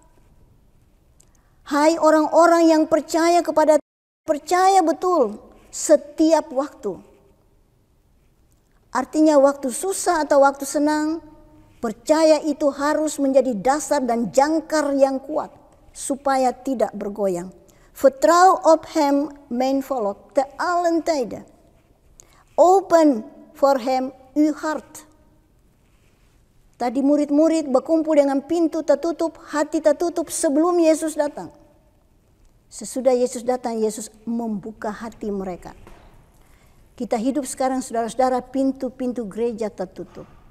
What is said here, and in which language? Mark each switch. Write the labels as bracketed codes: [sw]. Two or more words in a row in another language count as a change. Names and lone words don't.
[id] Hai orang-orang yang percaya betul setiap waktu. Artinya waktu susah atau waktu senang, percaya itu harus menjadi dasar dan jangkar yang kuat supaya tidak bergoyang. [nl] Vertrouw op hem, mijn volk, te allen tijden. Open for hem uw hart. [id] Tadi murid-murid berkumpul dengan pintu tertutup, hati tertutup sebelum Yesus datang. Sesudah Yesus datang, Yesus membuka hati mereka. Kita hidup sekarang, saudara-saudara, pintu-pintu gereja tertutup.